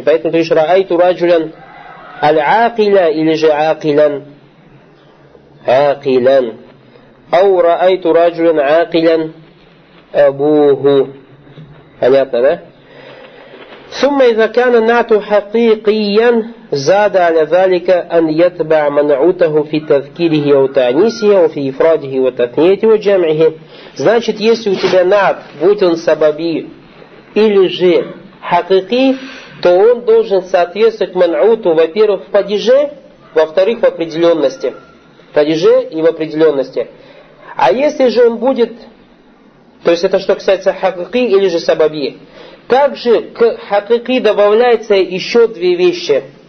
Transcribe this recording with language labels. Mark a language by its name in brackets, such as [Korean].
[Russian] Поэтому ты говоришь, [Arabic] ра'айту раджулян аль-аакиля [Russian] или же аакилян. Аакилян. [Arabic] Ау ра'айту раджулян аакилян абуху. [Russian] Понятно, да? [Arabic] Сумма иза кана на'ату хакикиян. زاد على ذلك أن يتبع منعوته في تذكيره وتعنيسه وفي إفراده وتثنيته وجمعه. [Russian] Значит, если у тебя наат, будь он сабаби или же хакики, то он должен соответствовать манауту, во-первых, в падеже, во-вторых, в определенности. В падеже и в определенности. А если же он будет, то есть это что касается хакики или же сабаби, также к хакики добавляются еще две вещи.